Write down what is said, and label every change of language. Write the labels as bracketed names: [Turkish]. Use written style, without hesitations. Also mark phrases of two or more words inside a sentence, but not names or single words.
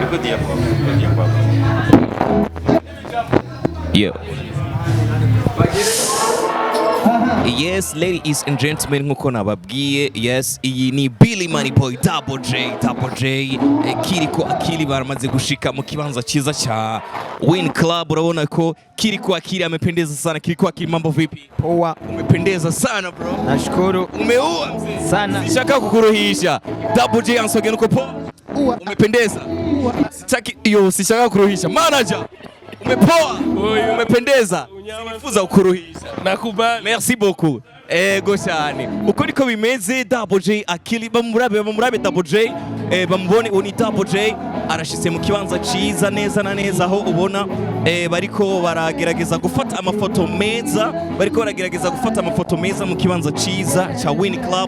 [English] Yeah. Yes, ladies and gentlemen, [Rundi] nkuko nababwiye, yes, iyi ni Billy Money Boy Double J, Kiriko Akili baramaze gushika mu kibanza cyiza cha Win Club. Urabona ko Kiriko Akili [Swahili] amependeza sana. Kiriko Akili, mambo vipi? Poa. Umependeza sana bro. Nashukuru. Umeua mzee Sana. Sishaka kukuruhisha. Double J ansogeni uko poa? Umependeza. Sishaka kukuruhisha. Manager. Umepoa. Umependeza. Nifuza kukuruhisha. Nakubali. [French] Merci beaucoup. [Rundi] Ego cyane. Uko niko bimeze. Double J Akili bamurabe Double J, bamubone uni Double J arashitse mu kibanza ciza neza na neza, aho ubona bariko baragerageza gufata amafoto meza, mu kibanza ciza cha Win Club.